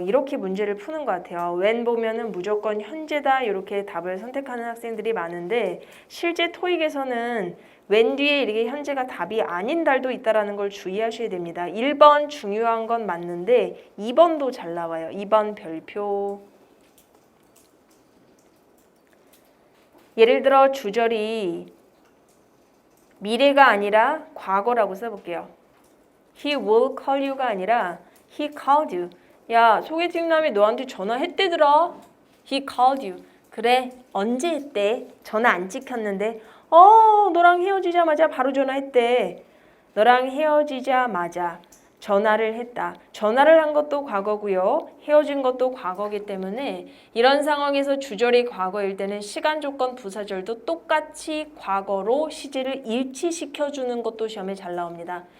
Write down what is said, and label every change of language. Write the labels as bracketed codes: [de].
[ko] 이렇게 문제를 푸는 것 같아요. when 보면은 무조건 현재다 이렇게 답을 선택하는 학생들이 많은데 실제 토익에서는 when 뒤에 이렇게 현재가 답이 아닌 달도 있다는 걸 주의하셔야 됩니다. 1번 중요한 건 맞는데 2번도 잘 나와요. 2번 별표. 예를 들어 주절이 미래가 아니라 과거라고 써볼게요. [en] He will call you [ko] 가 아니라 [en] he called you. [ko] 야, 소개팅남이 너한테 전화했대더라. [en] He called you. [ko] 그래, 언제 했대? 전화 안 찍혔는데. 너랑 헤어지자마자 바로 전화했대. 너랑 헤어지자마자 전화를 했다. 전화를 한 것도 과거고요. 헤어진 것도 과거이기 때문에 이런 상황에서 주절이 과거일 때는 시간 조건 부사절도 똑같이 과거로 시제를 일치시켜주는 것도 시험에 잘 나옵니다.